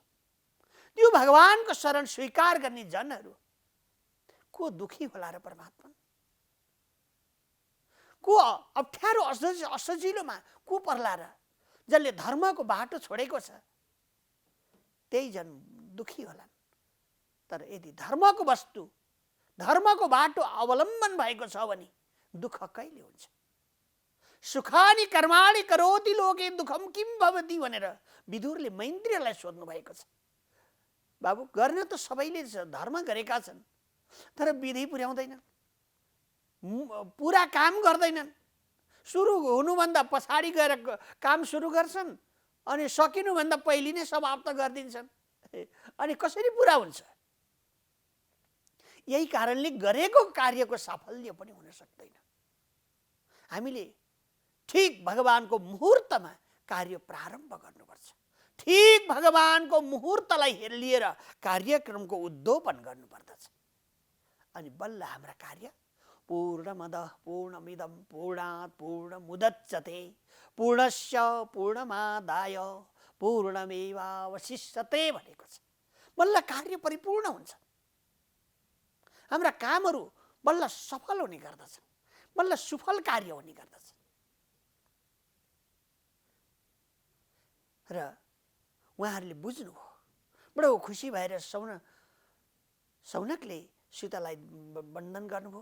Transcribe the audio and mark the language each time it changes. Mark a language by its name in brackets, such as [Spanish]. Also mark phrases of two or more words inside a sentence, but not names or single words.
[Nepali] त्यो भगवानको शरण स्वीकार गर्ने जनहरू को दुखी होला र परमात्मा को अप्ठ्यारो असजिलोमा को पर्ला र जसले धर्मको बाटो छोडेको छ त्यही जन दुखी होलान्। तर यदि धर्मको वस्तु धर्मको बाटो अवलम्बन भएको छ भने दुःख कहिले हुन्छ? [Sanskrit] सुखानि कर्माणि करोति लोके दुःखम किम भवति [Nepali] भनेर विदुरले मैन्द्रीलाई सोध्नु भएको छ। बाबु, गर्न त सबैले धर्म गरेका छन्, तर विधि पुर्याउँदैनन्, पुरा काम गर्दैनन्। सुरु हुनुभन्दा पछाडि गएर काम सुरु गर्छन् अनि सकिनुभन्दा पहिले नै समाप्त गरिदिन्छन्। अनि कसरी पुरा हुन्छ? यही कारणले गरेको कार्यको साफल्य पनि हुन सक्दैन। हामीले ठीक भगवानको मुहुर्तमा कार्य प्रारम्भ गर्नुपर्छ। ठीक भगवानको मुहुर्तलाई लिएर कार्यक्रमको उद्योपन गर्नुपर्दछ। अनि बल्ल हाम्रा कार्य [Sanskrit] पूर्णमदः पूर्णमिदं पूर्णात् पूर्णमुदच्यते पूर्णस्य पूर्णमादाय पूर्णमेवावशिष्यते [Nepali] भनेको छ। बल्ल कार्य परिपूर्ण हुन्छ। हाम्रा कामहरू बल्ल सफल हुने गर्दछन्, बल्ल सुफल कार्य हुने गर्दछ। र उहाँहरूले बुझ्नुभयो। बडो खुसी भएर सौनकले सीतालाई वन्दन गर्नुभयो।